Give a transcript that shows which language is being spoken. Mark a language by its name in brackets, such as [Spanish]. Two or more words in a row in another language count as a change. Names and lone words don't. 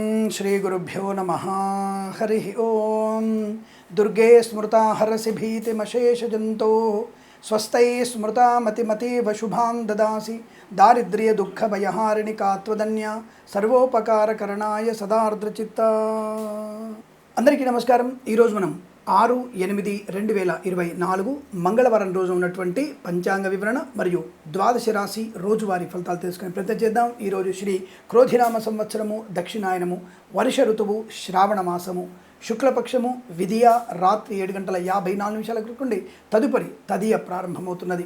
[Sanskrit] श्रीगुरुभ्यो नमः। हरि ओं। दुर्गे स्मृता हरसि भीतिमशेषजन्तोः स्वस्ति स्मृता मतिमतीव शुभां ददासि दारिद्र्य दुःखभयहारिणि का त्वदन्या सर्वोपकारकरणाय सदार्द्रचित्ता। [Telugu] అందరికీ నమస్కారం। ఈరోజు మనం 6/8/2024 మంగళవారం రోజు ఉన్నటువంటి పంచాంగ వివరణ మరియు ద్వాదశ రాశి రోజువారీ ఫలితాలు తెలుసుకునే ప్రయత్నం చేద్దాం। ఈరోజు శ్రీ క్రోధినామ సంవత్సరము, దక్షిణాయనము, వర్ష ఋతువు, శ్రావణ మాసము, శుక్లపక్షము, విధియ రాత్రి 7:54 నుండి తదుపరి తదియ ప్రారంభమవుతున్నది।